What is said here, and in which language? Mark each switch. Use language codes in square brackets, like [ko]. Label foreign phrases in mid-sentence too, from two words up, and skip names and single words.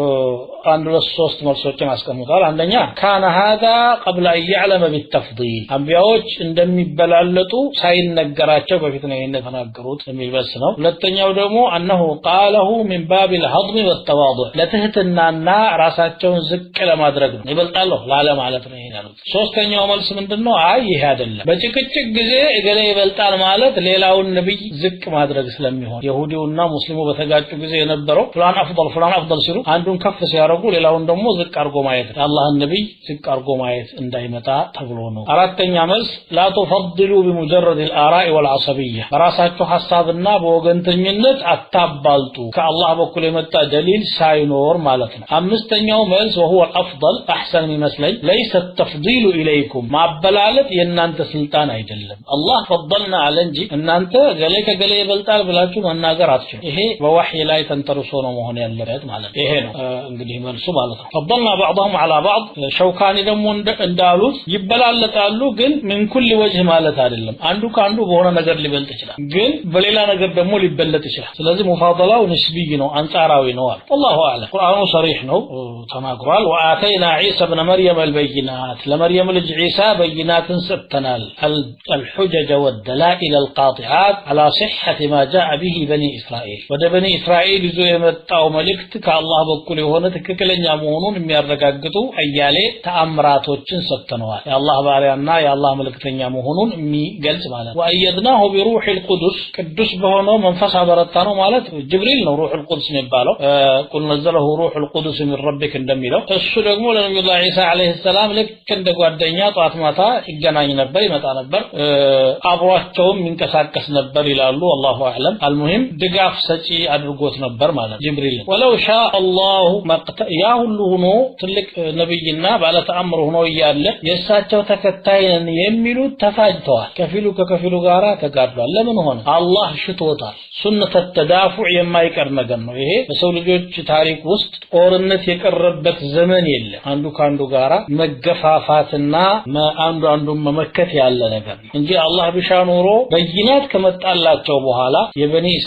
[am] አንድ ለሶስት መልሶችን አስቀምጠዋል አንደኛ ካና [ar] هذا قبل ان يعلم بالتفضيل [am] አንቢያዎች እንደሚበላለጡ ሳይነገራቸው በፊት ነው የተናገሩት የሚልበስ ነው ሁለተኛው ደግሞ [ar] انه قاله من باب الهضم والتواضع [am] ለትህትናና ራሳቸውን ዝቅ ለማድረግ ነው ይበልጣሉ ላለ ማለት ነው ይላሉት ሶስተኛው መልስ ምንድነው አይ ይሄ አይደለም በጭቅጭቅ ጊዜ እገሌ ይበልጣል ማለት ሌላውን ነብይ ዝቅ ማድረግ ስለሚሆን ይሁዲውና ሙስሊሙ በተጋጩ ጊዜ የነበረው [ar] فلان أفضل [am] ሲሉ አንዱን ከፍ ሲያረጉ ሌላውን ደግሞ ዝቅ አርጎ ማየት አላህን ነብይ ዝቅ አርጎ ማየት እንዳይመጣ ተብሎ ነው አራተኛ መልስ [ar] لا تفضلوا بمجرد الآراء والعصبية [am] በራሳቸው ሐሳብና በወገንተኝነት አታባልጡ ከአላህ በኩል የመጣ ደሊል ሳይኖር ማለት ነው አምስተኛው መልስ [ar] وهو الافضل احسن [am] መስለኝ [ar] ليس التفضيل اليكم [am] ማበላለጥ የናንተ ስልጣን አይደለም አላህ [ar] فضلنا على [am] እንጂ እናንተ ገሌ ከገሌ ይበልጣል ብላችሁ መናገር አትችሉ ይሄ በወህይ ላይ ተንተርሶ ነው መሆን ያለበት ማለት ይሄ ነው እንግዲህ መልሱ ማለት ነው [ar] فضلنا بعضهم على بعض [am] ሸውካኒ ደግሞ እንዳሉት ይበላለጣሉ ግን ምን [ar] كل وجه [am] ማለት አይደለም አንዱ ካንዱ በሆነ ነገር ሊበልጥ ይችላል ግን በሌላ ነገር ደግሞ ሊበለጥ ይችላል ስለዚህ ሙፋደላው ንስቢ ነው አንጻራዊ ነው [ar] والله اعلم [am] ቁርአኑ صريح ነው ተናግሯል [ar] وآتينا عيسى ابن مريم البينات [am] ለመርየም ልጅ ዒሳ በይናትን ሰጥተናል [ar] الحجج والدلائل القاطعات على صحة ما جاء به بني إسرائيل [am] ወደ በኒ እስራኤል ይዞ የመጣው መልእክት ከአላህ በኩል የሆነ ትክክለኛ መሆኑን የሚያረጋግጡ አያሌ ተአምራቶችን ሰጥተነዋል የአላህ ባሪያና የአላህ መልእክተኛ መሆኑን የሚገልጽ ማለት [ar] وأيدناه بروح القدس [am] ቅዱስ በሆነው መንፈስ አበረታነው ማለት ጅብሪል ነው [ar] روح القدس [am] የሚባለው [ar] قل نزله روح القدس من ربك [am] እንደሚለው እሱ ደግሞ ለነብዩ ኢሳ [ar] عليه السلام [am] ልክ እንደ ጓደኛ ጧት ማታ ይገናኝ ነበር ይመጣ ነበር አብሯቸውም ይንቀሳቀስ ነበር ይላሉ [ar] والله اعلم المهم [am] ድጋፍ ሰጪ አድርጎት ነበር ማለት ጅብሪል [ar] ولو شاء الله [am] ያ ሁሉ ሆኖ ትልቅ ነብይና ባለ ተአምር ሆኖ ይያለ የሳቸው ተከታይን የሚሉት ተፋጅተዋል ከፊሉ ጋራ ተጋድሏል ለምን ሆነ አላህ ሽቶታል [ar] سنة تدافع [am] የማይቀር ነገር ነው ይሄ በሰው ልጆች ታሪክ ውስጥ ጦርነት የቀረበት ዘመን የለም አንዱ ካንዱ ጋራ መገፋፋትና አንዱን መመከት ያለ ነገር እንጂ አላህ ቢሻኖሮ በይናት ከመጣላቸው በኋላ የበኒ